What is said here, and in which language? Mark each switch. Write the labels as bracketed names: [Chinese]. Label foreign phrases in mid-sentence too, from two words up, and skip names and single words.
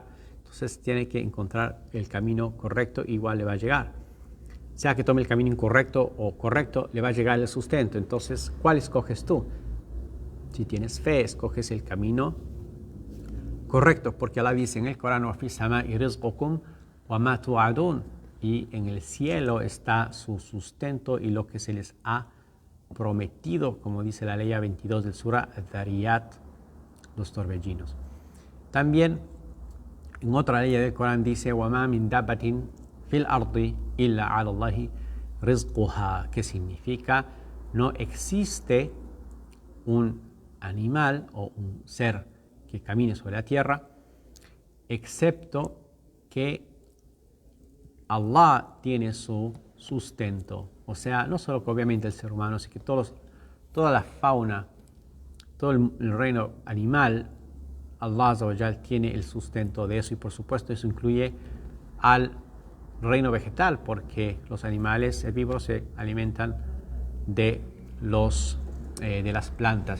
[Spanish] Entonces tiene que encontrar el camino correcto, igual le va a llegar. Sea que tome el camino incorrecto o correcto, le va a llegar el sustento. Entonces, ¿cuál escoges tú? Si tienes fe, escoges el camino correcto, porque Allah dice en el Corán, [Arabic] وَفِي السَّمَاءِ رِزْقُكُمْ وَمَا تُوعَدُونَ, [Spanish] y en el cielo está su sustento y lo que se les ha prometido, como dice la ley 22 del Sura Ad-Dhariyat, los torbellinos. También en otra ley del Corán dice [Arabic] وَمَا مِن دَابَّةٍ فِي الْأَرْضِ إِلَّا عَلَى اللَّهِ رِزْقُهَا, [Spanish] que significa no existe un animal o un ser que camine sobre la tierra excepto que Allah tiene su sustento. O sea, no solo que obviamente el ser humano, sino que toda la fauna, todo el reino animal, Allah [Arabic] عز وجل [Spanish] tiene el sustento de eso, y por supuesto eso incluye al reino vegetal, porque los animales herbívoros se alimentan de las plantas.